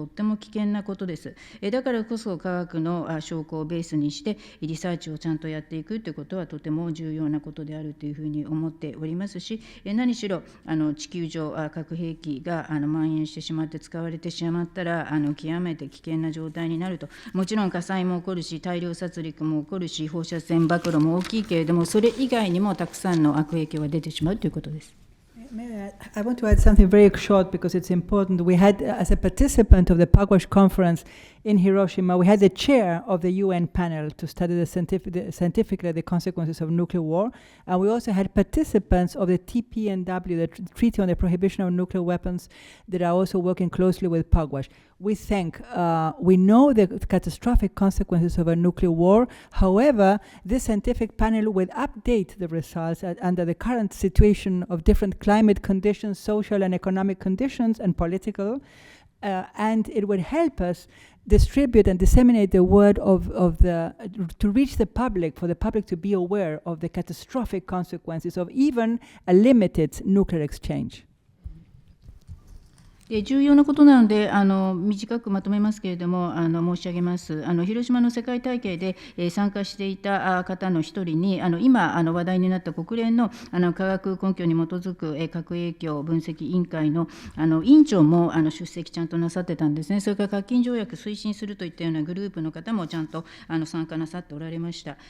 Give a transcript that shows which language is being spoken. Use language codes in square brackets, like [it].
[ja] とっても危険なことです。だからこそ科学の証拠をベースにしてリサーチをちゃんとやっていくということはとても重要なことであるというふうに思っておりますし、何しろ地球上核兵器が蔓延してしまって使われてしまったら極めて危険な状態になると。もちろん火災も起こるし大量殺戮も起こるし放射線暴露も大きいけれども、それ以外にもたくさんの悪影響が出てしまうということです。 [en] I want to add something very short because it's important. We had, as a participant of the Pugwash conference in Hiroshima, we had the chair of the UN panel to study scientifically the consequences of nuclear war. And we also had participants of the TPNW, the Treaty on the Prohibition of Nuclear Weapons, that are also working closely with Pugwash. We know the catastrophic consequences of a nuclear war. However, this scientific panel will update the results under the current situation of different climate conditions, social and economic conditions, and political. And it will help us distribute and disseminate the word to reach the public, for the public to be aware of the catastrophic consequences of even a limited nuclear exchange. [ja] 重要なことなので短くまとめますけれども申し上げます。広島の世界大会で参加していた方の一人に今話題になった国連の科学根拠に基づく核影響分析委員会の委員長も出席ちゃんとなさってたんですね。それから核禁条約推進するといったようなグループの方もちゃんと参加なさっておられました。